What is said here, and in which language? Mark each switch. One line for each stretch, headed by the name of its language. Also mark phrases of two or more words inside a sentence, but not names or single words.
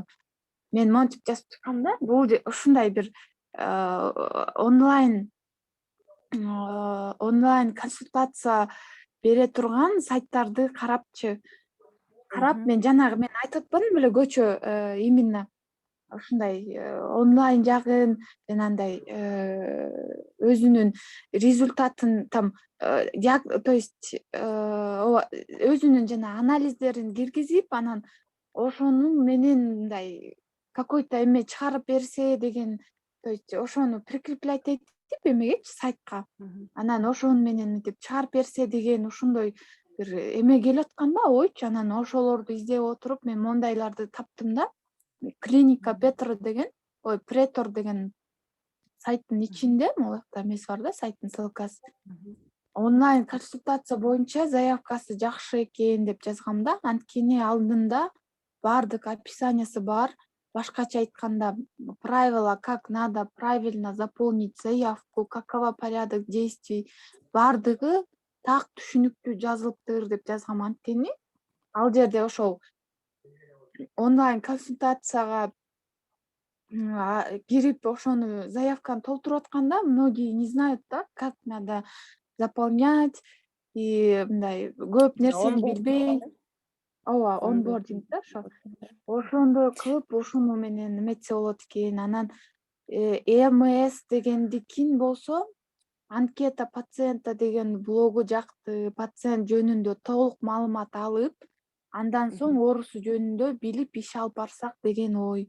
Kyrgyz: Мен монтип жазып чыккам да, бул ушундай бир онлайн консультация бере турган сайттарды карапчы. Карап, мен жанагы мен айтып атпадым беле, көчө именно ушундай онлайн жагын жанагындай өзүнүн результатын там,
Russian: то есть
Kyrgyz: өзүнүн жана анализдерин киргизип, анан ошонун менен мындай какой-то эме чыгарып берсе деген,
Russian: то есть
Kyrgyz: ошону прикреплять этип эмегечи сайтка, анан ошонун менен мынтип чыгарып берсе деген ушондой бир эме келип аткан да, ойчу. Анан ошолорду издеп отуруп мен мондайларды таптым да. Клиника Петр деген, Претор деген сайттын ичинде, могул жакта эмеси бар да, сайттын ссылкасы. Онлайн консультация боюнча заявкасы жакшы экен деп жазгам да. Анткени алдында бардык описаниясы бар. Башкача айтканда,
Russian: правила, как надо правильно заполнить заявку, какова порядок действий,
Kyrgyz: бардыгы так түшүнүктүү жазылыптыр деп жазгам. Анткени ал жерде ошол онлайн консультацияга кирип ошону заявканы толтуруп атканда,
Russian: многие не знают, да, как надо заполнять, и
Kyrgyz: мындай көп нерсени билбей. Ооба, онбординг да ошо. Ошондой кылып, ошону менен эметсе болот экен. Анан ЭМС дегендикин болсо,
Russian: анкета пациента
Kyrgyz: деген блогу жакты, пациент жөнүндө толук маалымат алып, андан соң оорусу жөнүндө билип иш алып барсак деген ой.